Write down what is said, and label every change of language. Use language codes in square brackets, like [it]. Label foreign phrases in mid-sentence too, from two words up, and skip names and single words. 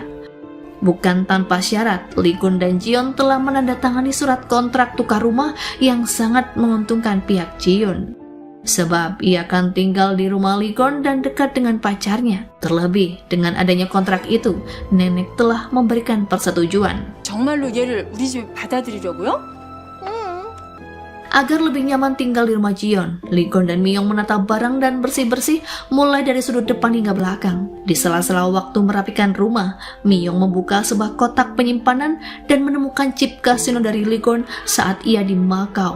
[id] Bukan tanpa syarat, Lee Gun dan Ji-yoon telah menandatangani surat kontrak tukar rumah yang sangat menguntungkan pihak Ji-yoon. Sebab ia akan tinggal di rumah Lee Gun dan dekat dengan pacarnya. Terlebih, dengan adanya kontrak itu, nenek telah memberikan persetujuan. [ko] 정말로 얘를 우리 집에 받아들이려고요? [id] Agar lebih nyaman tinggal di rumah Ji-yoon, Lee Gun dan Myong menata barang dan bersih-bersih mulai dari sudut depan hingga belakang. Di sela-sela waktu merapikan rumah, Myong membuka sebuah kotak penyimpanan dan menemukan chip kasino dari Lee Gun saat ia di Macau.